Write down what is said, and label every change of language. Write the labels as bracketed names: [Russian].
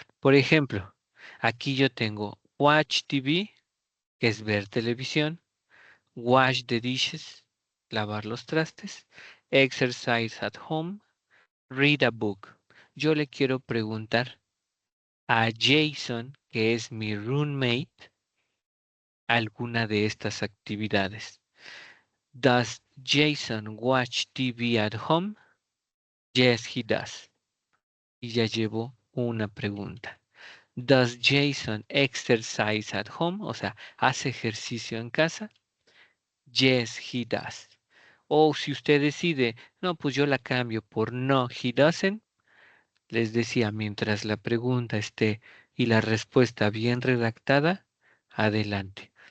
[Spanish] Por ejemplo, aquí yo tengo [English] watch TV, [Spanish] que es ver televisión, [English] wash the dishes, [Spanish] lavar los trastes, [English] exercise at home, read a book. [Spanish] Yo le quiero preguntar a Jason, que es mi roommate, alguna de estas actividades. [English] Does Jason watch TV at home? Yes, he does. [Spanish] Y ya llevo una pregunta. [English] Does Jason exercise at home? [Spanish] O sea, ¿hace ejercicio en casa? [English] Yes, he does. [Spanish] O si usted decide, no, pues yo la cambio por [English] no, he doesn't. [Spanish] Les decía, mientras la pregunta esté y la respuesta bien redactada, adelante.